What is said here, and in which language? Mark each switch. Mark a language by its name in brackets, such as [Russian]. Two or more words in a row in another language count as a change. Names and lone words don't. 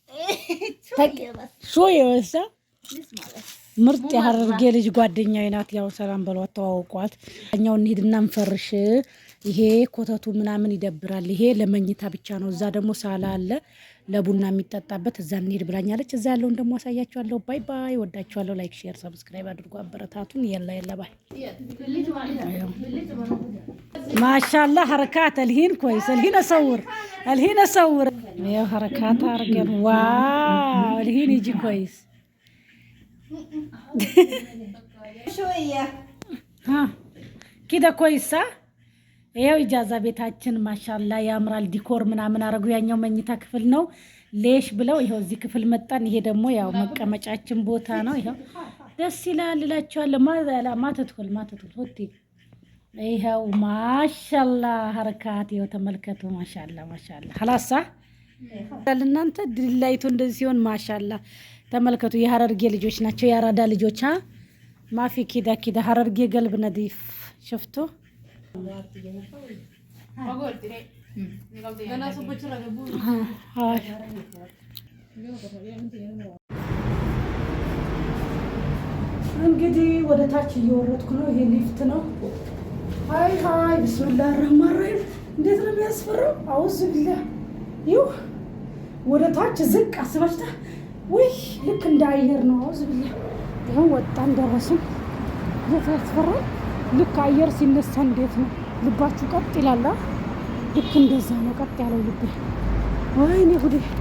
[Amharic] ሾይ ወሳ ምርጥ የሀረርጌ ልጅ ጓደኛዬ ናት። ያው ሰላም በሏት ተዋውቋት። እኛው እንሂድና እንፈርሽ። ይሄ ኮተቱ ምናምን ይደብራል። ይሄ ለመኝታ ብቻ ነው። እዛ ደግሞ ሳላ አለ ለቡና የሚጠጣበት እዛ እንሂድ ብላኛለች። እዛ ያለውን ደግሞ አሳያችኋለሁ። [English] bye bye። [Amharic] ወዳችኋለሁ። [English] like share subscribe [Amharic] አድርጉ። አበረታቱን። የላ ባይ ማሻአላህ [Arabic] حركات الحين كويس. الحين اصور يا حركات ارجل واو. الحين يجي كويس شويه ها كده كويس صح. [Amharic] ይኸው ኢጃዛ ቤታችን ማሻአላህ ያምራል። ዲኮር ምናምን አረጉ። ያኛው መኝታ ክፍል ነው ሌሽ ብለው ይኸው እዚህ ክፍል መጣን። ይሄ ደግሞ ያው መቀመጫችን ቦታ ነው። ይኸው ደስ ይላል እላችኋለሁ። ማተትኩል ሆቴ ይኸው ማሻአላህ ሐረካት ይኸው ተመልከቱ። ማሻአላህ خلاص ለእናንተ ድላይቱ እንደዚህ ሲሆን ማሻአላህ ተመልከቱ። የሐረርጌ ልጆች ናቸው የአራዳ ልጆች [Arabic] مافي كذا [Amharic] ሐረርጌ [Arabic] قلب نظيف شفتوا [Amharic] እንግዲህ ወደ ታች እየወረድኩ ነው። ይሄ ሊፍት ነው። ሃይ [Arabic] بسم الله الرحمن الرحيم [Amharic] እንዴት ነው የሚያስፈራው። [Arabic] أعوذ بالله [Amharic] ይው ወደ ታች ዝቅ አስባችታ ወይ ልክ እንደ አየር ነው። [Arabic] أعوذ بالله [Amharic] ይሄን ወጣን ደረስን። ያስፈራ ልክ አየር ሲነሳ እንዴት ነው ልባችሁ ቀጥ ይላል። ልክ እንደዛ ነው ቀጥ ያለው ልብ። ወይኔ ጉዴ